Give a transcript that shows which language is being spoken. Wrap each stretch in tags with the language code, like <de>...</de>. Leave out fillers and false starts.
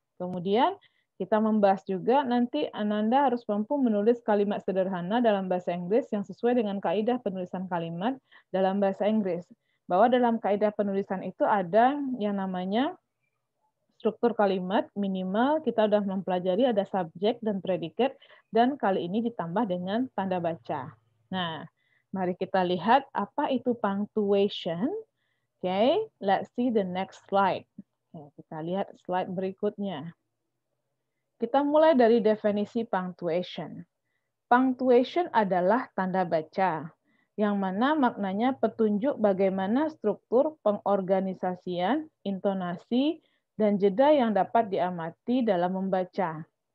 <id>Kemudian kita membahas juga nanti Ananda harus mampu menulis kalimat sederhana dalam bahasa Inggris yang sesuai dengan kaidah penulisan kalimat dalam bahasa Inggris. Bahwa dalam kaidah penulisan itu ada yang namanya struktur kalimat minimal, kita sudah mempelajari ada subjek dan predikat, dan kali ini ditambah dengan tanda baca. Nah, mari kita lihat apa itu punctuation.</id> <en>Okay, let's see the next slide.</en> <id>Kita lihat slide berikutnya. Kita mulai dari definisi punctuation. Punctuation adalah tanda baca, yang mana maknanya petunjuk bagaimana struktur pengorganisasian, intonasi, dan jeda yang dapat diamati dalam membaca.</id>